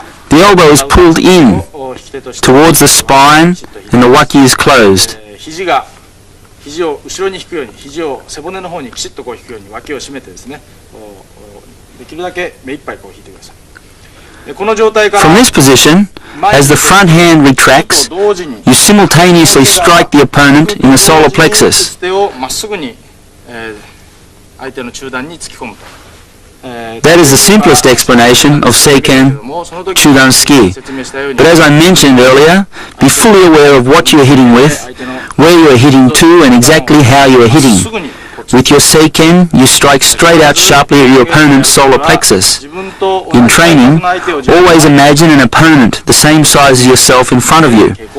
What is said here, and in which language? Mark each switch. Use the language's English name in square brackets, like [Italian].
[English] The elbow is pulled in towards the spine and the waki is closed. [Japanese] 肘を後ろに引くように、肘を背骨の方にきちっとこう引くように脇を締めてですね、できるだけ目いっぱいこう引いてください。でこの状態から [English] From this position, as the front hand retracts, you simultaneously strike the opponent in the solar plexus. 手をまっすぐに相手の中段に突き込むと。 That is the simplest explanation of Seiken Chudan-ski. But as I mentioned earlier, be fully aware of what you are hitting with, where you are hitting to, and exactly how you are hitting. With your Seiken, you strike straight out sharply at your opponent's solar plexus. In training, always imagine an opponent the same size as yourself in front of you.